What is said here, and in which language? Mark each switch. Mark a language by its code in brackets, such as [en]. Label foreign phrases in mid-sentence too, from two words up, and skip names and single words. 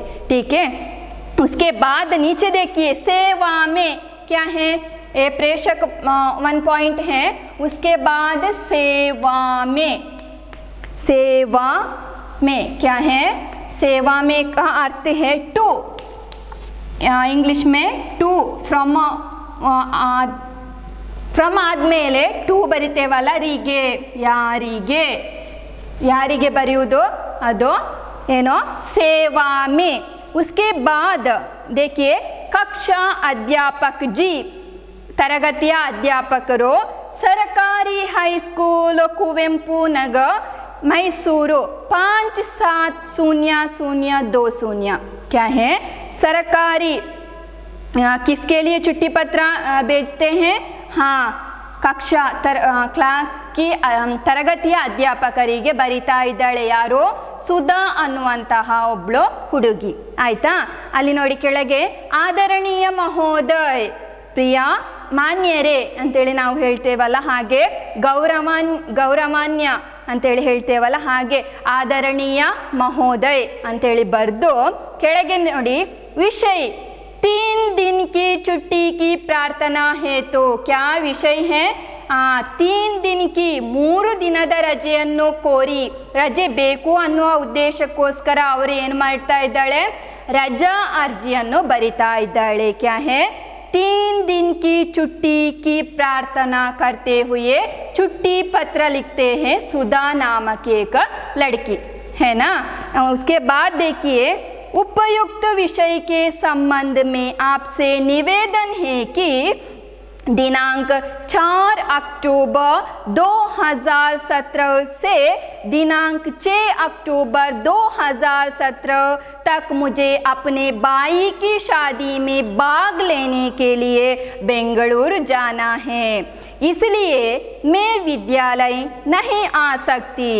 [hi] ठीक है, उसके बाद नीचे देखिए सेवा में क्या है? ये प्रेषक 1 पॉइंट है। उसके बाद सेवा में क्या है? सेवा में का अर्थ है टू, इंग्लिश में टू, फ्रॉम [kn] ಆದಮೇಲೆ ಟು ಬರಿತೇವಲ್ಲ, ರಿಗೆ, ಯಾರಿಗೆ ಬರೆಯುವುದು ಅದು ಏನೋ [hi] सेवा में। उसके बाद देखिए कक्षा अध्यापक जी, [kn] ತರಗತಿಯ ಅಧ್ಯಾಪಕರು, [hi] सरकारी हाई स्कूल कुवेंपु नगर मैसूर 570020, क्या है? सरकारी, किसके लिए चिट्ठी पत्र भेजते हैं? हाँ, कक्षा क्लास की [kn] ತರಗತಿಯ ಅಧ್ಯಾಪಕರಿಗೆ ಬರಿತಾ ಇದ್ದಾಳೆ ಯಾರು? ಸುಧಾ ಅನ್ನುವಂತಹ ಒಬ್ಳು ಹುಡುಗಿ, ಆಯ್ತಾ. ಅಲ್ಲಿ ನೋಡಿ ಕೆಳಗೆ [hi] आदरणीय महोदय, [kn] ಪ್ರಿಯ ಮಾನ್ಯರೇ ಅಂತೇಳಿ ನಾವು ಹೇಳ್ತೇವಲ್ಲ, ಹಾಗೆ ಗೌರವಾನ್ಯ ಅಂತೇಳಿ ಹೇಳ್ತೇವಲ್ಲ, ಹಾಗೆ [hi] आदरणीय महोदय [kn] ಅಂತೇಳಿ ಬರೆದು ಕೆಳಗೆ ನೋಡಿ ವಿಷಯ [hi] 3 दिन की छुट्टी की प्रार्थना हेतु, क्या विषय है? 3 दिन की [kn] 3 ದಿನದ ರಜೆಯನ್ನು ಕೋರಿ, ರಜೆ ಬೇಕು ಅನ್ನುವ ಉದ್ದೇಶಕ್ಕೋಸ್ಕರ ಅವರು ಏನು ಮಾಡ್ತಾ ಇದ್ದಾಳೆ? ರಜಾ ಅರ್ಜಿಯನ್ನು ಬರಿತಾ ಇದ್ದಾಳೆ। [hi] क्या है? 3 दिन की छुट्टी की प्रार्थना करते हुए छुट्टी पत्र लिखते हैं सुधा नामक एक लड़की, है ना। उसके बाद देखिए, उपयुक्त विषय के संबंध में आपसे निवेदन है कि दिनांक 4 अक्टूबर 2017 से दिनांक 6 अक्टूबर 2017 तक मुझे अपने भाई की शादी में भाग लेने के लिए बेंगलुरु जाना है, इसलिए मैं विद्यालय नहीं आ सकती।